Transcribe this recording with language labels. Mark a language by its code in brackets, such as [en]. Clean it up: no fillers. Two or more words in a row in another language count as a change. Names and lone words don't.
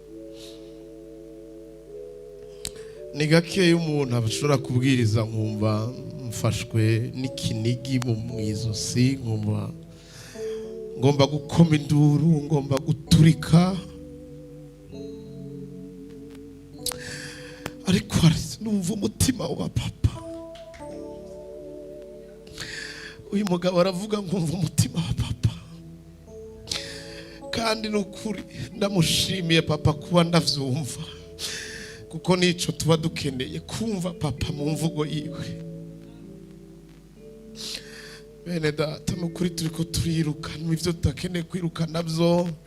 [rn] Ni gake umuntu ashobora kubwiriza nkumva mfashwe n'ikinigi mu izosi, nkumva ngomba gukoma induru, ngomba guturika, ariko numva umutima wa papa. Uyu mugabo aravuga nkumva umutima wa papa, kandi n'ukuri ndamushimiye papa kuba ndavyumva, kuko nico tuba dukeneye kumva papa mu mvugo yiwe. Bene data n'ukuri turiko turirukana ivyo tutakeneye kwiruka navyo.